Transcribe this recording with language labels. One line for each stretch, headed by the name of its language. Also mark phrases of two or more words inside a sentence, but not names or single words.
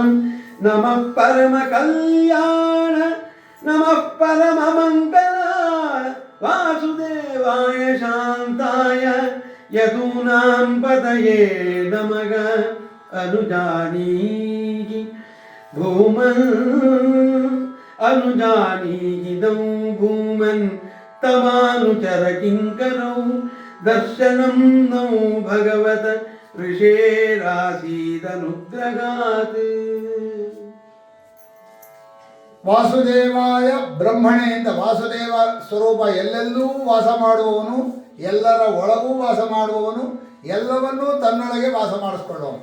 Sanskrit: ನಮಃ ಪರಮ ಕಲ್ಯಾಣ ನಮಃ ಪರಮ ಮಂಗಲ ವಾಸುದೇವಾಯ ಶಾಂತಾಯ ಯದೂನಾಂ ಪತಯೇ ನಮಃ. ಅನುಜಾನೀಹಿ ಭೂಮನ್ ಅನುಜಾನೀಹಿದಂ ಭೂಮನ್ ತಮಾನುಚರ ಕಿಂಕರೌ ದರ್ಶನಂ ನೌ ಭಗವತ ಋಷೇರಾಸೀದನುಗ್ರಹಾತ್. ವಾಸುದೇವಾಯ ಬ್ರಹ್ಮಣೆ
Kannada: ಅಂತ ವಾಸುದೇವ ಸ್ವರೂಪ ಎಲ್ಲೆಲ್ಲೂ ವಾಸ ಮಾಡುವವನು, ಎಲ್ಲರ ಒಳಗೂ ವಾಸ ಮಾಡುವವನು, ಎಲ್ಲವನ್ನೂ ತನ್ನೊಳಗೆ ವಾಸ ಮಾಡಿಸ್ಕೊಳ್ಳುವನು.